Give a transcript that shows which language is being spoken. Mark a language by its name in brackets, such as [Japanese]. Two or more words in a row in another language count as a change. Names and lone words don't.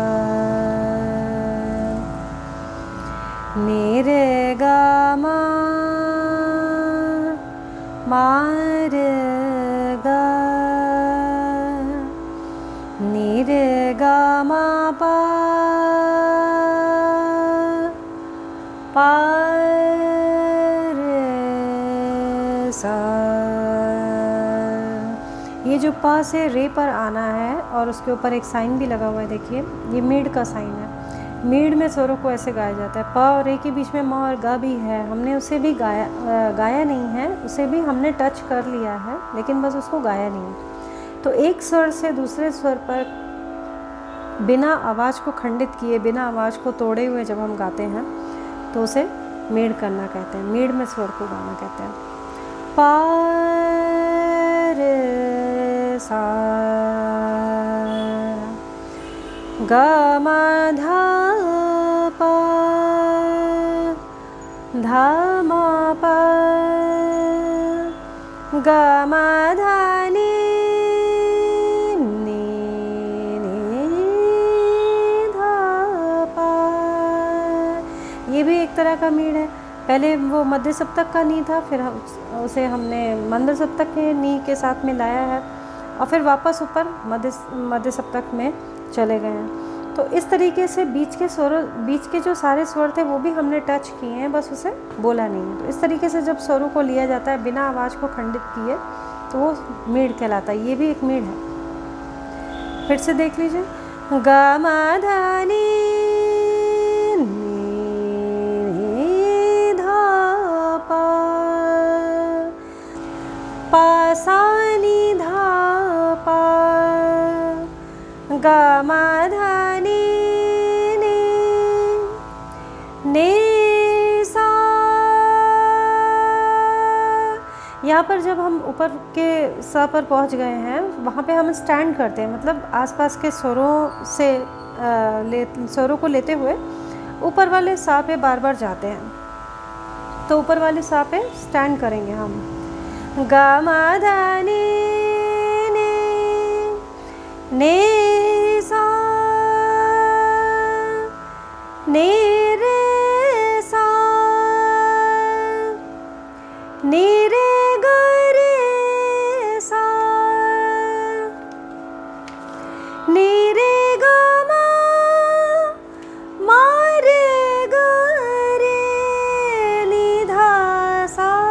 [Hindi] नि रे गा मा मा रे गा नि रे गा मा पा पा रे सा। ये जो पा से रे पर आना है और उसके ऊपर एक साइन भी लगा हुआ है, देखिए ये मीड का साइन है। मीड में स्वरों को ऐसे गाया जाता है। प और रे के बीच में म और ग भी है, हमने उसे भी गाया नहीं है, उसे भी हमने टच कर लिया है लेकिन बस उसको गाया नहीं है। तो एक स्वर से दूसरे स्वर पर बिना आवाज़ को खंडित किए, बिना आवाज़ को तोड़े हुए जब हम गाते हैं तो उसे मीड करना कहते हैं। मीड में स्वर को गाना कहते हैं। पा रे सा ग म ध प ध म प ग म ध नि ये भी एक तरह का मीड है। पहले वो मध्य सप्तक का नी था, फिर उसे हमने मंद सप्तक के नी के साथ में लाया है और फिर वापस ऊपर मध्य सप्तक में चले गए हैं। तो इस तरीके से बीच के जो सारे स्वर थे वो भी हमने टच किए हैं, बस उसे बोला नहीं है। तो इस तरीके से जब स्वरों को लिया जाता है बिना आवाज़ को खंडित किए तो वो मीड़ कहलाता है। ये भी एक मीड़ है। फिर से देख लीजिए, ग म ध नि ध प प सा नि ध प ग म ध नि सा। यहाँ पर जब हम ऊपर के सा पर पहुँच गए हैं, वहाँ पे हम स्टैंड करते हैं, मतलब आसपास के स्वरों से स्वरों को लेते हुए ऊपर वाले सा पे बार बार जाते हैं। तो ऊपर वाले सा पे स्टैंड करेंगे हम। ग म ध नि सा नि रे सा नि रे ग रे सा नि रे ग म रे ग रे नि ध सा